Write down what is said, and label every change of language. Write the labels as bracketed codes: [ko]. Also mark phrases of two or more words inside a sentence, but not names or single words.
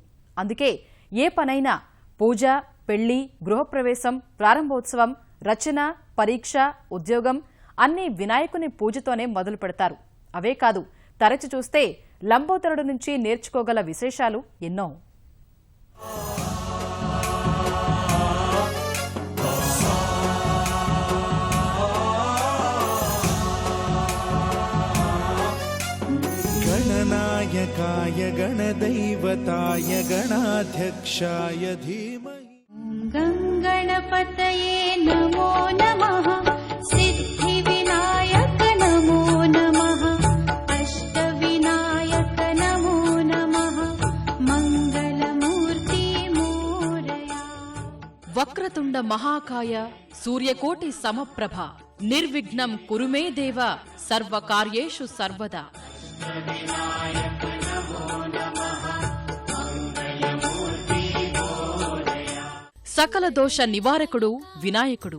[te] అందుకే ఏ పనైనా పూజ, పెళ్లి, గృహప్రవేశం, ప్రారంభోత్సవం, రచన, పరీక్ష, ఉద్యోగం అన్నీ వినాయకుని పూజతోనే మొదలు పెడతారు. అవే కాదు, తరచి చూస్తే లంబోదరుడు నుంచి నేర్చుకోగల విశేషాలు ఎన్నో. [sa] गणनायकाय गणदैवताय गणाध्यक्षाय धीमहि गणपतये नमो नमः सिद्धिविनायक नमो नमः अष्टविनायक नमो नमः मंगलमूर्ति मोरया। వక్రతుండ మహాకాయ సూర్యకోటి సమప్రభ నిర్విఘ్నం కురుమే దేవ సర్వకార్యేషు సర్వదా. [te] సకల దోష నివారకుడు వినాయకుడు.